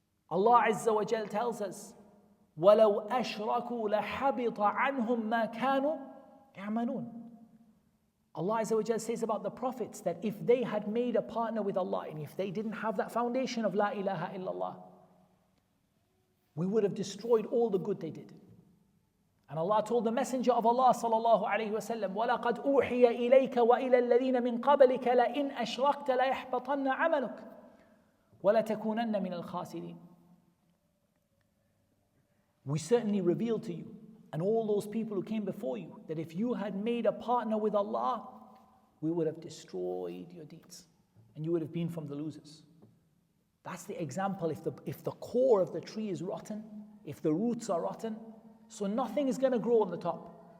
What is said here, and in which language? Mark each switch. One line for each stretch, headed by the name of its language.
English: Allah Azza wa Jal tells us,
Arabic: وَلَوْ أَشْرَكُوا لَحَبِطَ عَنْهُمْ مَا كَانُوا يَعْمَلُونَ.
English: Allah Azza wa Jal says about the prophets that if they had made a partner with Allah and if they didn't have that foundation of La ilaha illallah, we would have destroyed all the good they did. And Allah told the Messenger of Allah
Arabic: sallallahu alayhi wa sallam, وَلَقَدْ أُوحِيَ إِلَيْكَ وَإِلَى الَّذِينَ مِنْ قَبْلِكَ لَإِنْ أَشْرَكْتَ لَيَحْبَطَنَّ عَمَلُكَ وَلَتَكُونَنَّ مِنَ الْخَاسِرِينَ.
English: We certainly reveal to you and all those people who came before you that if you had made a partner with Allah, we would have destroyed your deeds and you would have been from the losers. That's the example. If the core of the tree is rotten, if the roots are rotten, so nothing is going to grow on the top.